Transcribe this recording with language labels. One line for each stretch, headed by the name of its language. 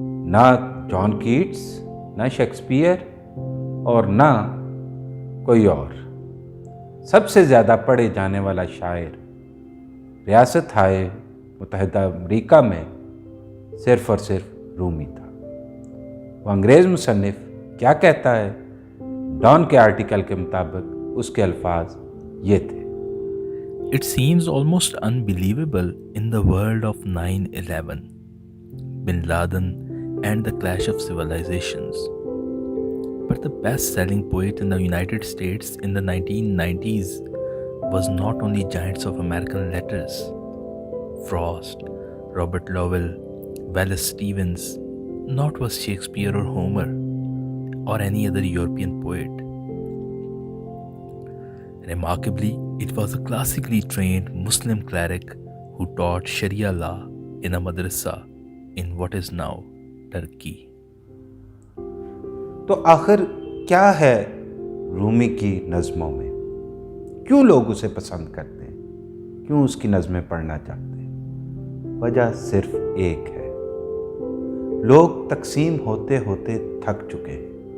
Urdu: نہ جان کیٹس، نہ شیکسپیئر اور نہ کوئی اور سب سے زیادہ پڑھے جانے والا شاعر ریاست ہائے متحدہ امریکہ میں صرف اور صرف رومی تھا۔ وہ انگریز مصنف کیا کہتا ہے؟ ڈان کے آرٹیکل کے مطابق اس کے الفاظ یہ تھے:
English: It seems almost unbelievable in the world of 9/11, Bin Laden and the clash of civilizations. But the best-selling poet in the United States in the 1990s was not only giants of American letters, Frost, Robert Lowell, Wallace Stevens, not was Shakespeare or Homer or any other European poet. Remarkably, it was a classically trained Muslim cleric who taught Sharia law in a madrasa in what is now Turkey.
Urdu: تو آخر کیا ہے رومی کی نظموں میں؟ کیوں لوگ اسے پسند کرتے ہیں؟ کیوں اس کی نظمیں پڑھنا چاہتے ہیں؟ وجہ صرف ایک ہے: لوگ تقسیم ہوتے ہوتے تھک چکے ہیں۔